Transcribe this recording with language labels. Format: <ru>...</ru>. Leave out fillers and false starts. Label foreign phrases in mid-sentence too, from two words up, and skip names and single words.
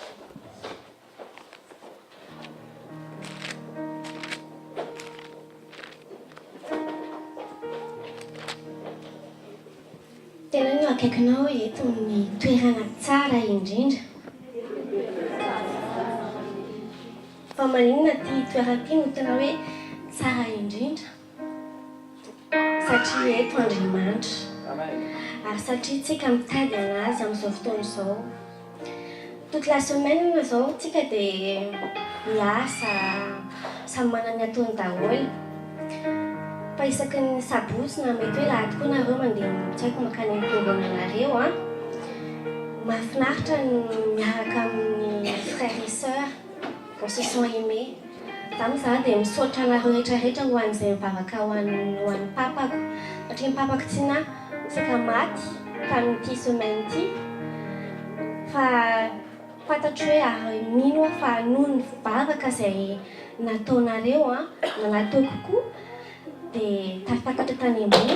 <mg>Tena io akaikinao eto ny toerana tsara indrindra. Fa maninona ty toerana ty no tena hoe tsara indrindra satria eto Andriamanitra. Ary satria tsika mitady anazy amin'izao fotoana izao.</mg> <fr>Toute la semaine</fr> <mg>zao tsika dia miasa samy manana ny ataony daholo. Fa isaky ny sabotsy na mety hoe lahady koa nareo mandeha tsy haiko makany am-piangonanareo a. Mahafinaritra ny miaraka amin'ny</mg> <fr>frères et sœurs on se sont aimés.</fr> <mg>Tamin'ny za dia misaotra anareo rehetrarehetra ho an'izay mivavaka ho an'ny papako. Satria ny papako tsiana saka maty tamin'ity semaine ity. Fa fantatro hoe ary mino fa noho ny fivavaka izay nataonareo a, nataoko koa dia tafakatra tany ambony.</mg>